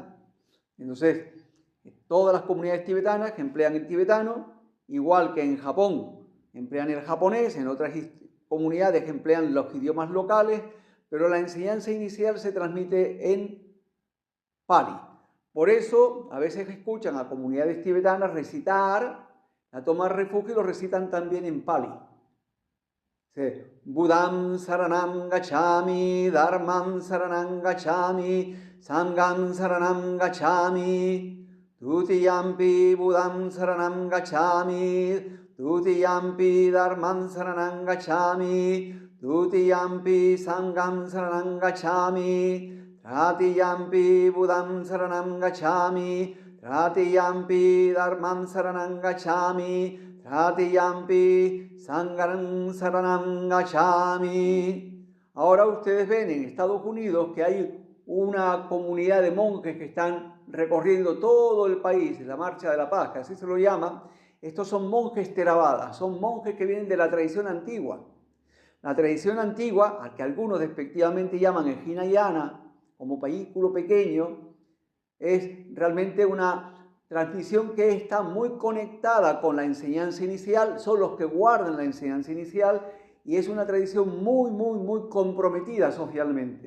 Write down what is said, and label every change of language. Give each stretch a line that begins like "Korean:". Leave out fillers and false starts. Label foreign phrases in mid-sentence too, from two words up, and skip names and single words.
Spanish: Entonces, todas las comunidades tibetanas que emplean el tibetano, igual que en Japón emplean el japonés, en otras comunidades que emplean los idiomas locales, pero la enseñanza inicial se transmite en Pali. Por eso, a veces escuchan a comunidades tibetanas recitar, a tomar refugio y lo recitan también en Pali.
Pali: Budam saranam gacchami, dharmam saranam gacchami, sangham saranam gacchami, tutiyampi budam saranam gacchami, tutiyampi dharmam saranam gacchami, tutiyampi sangham saranam gacchami, tratiyampi budam saranam gacchami, tratiyampi dharmam saranam gacchami, tratiyampi sangham saranam gacchami.
Spanish: Ahora ustedes ven en Estados Unidos que hay una comunidad de monjes que están recorriendo todo el país, la Marcha de la Paz, que así se lo llama. Estos son monjes Theravada, son monjes que vienen de la tradición antigua. La tradición antigua, al que algunos despectivamente llaman el Hinayana, como vehículo pequeño, es realmente una transmisión que está muy conectada con la enseñanza inicial, son los que guardan la enseñanza inicial y es una tradición muy comprometida socialmente.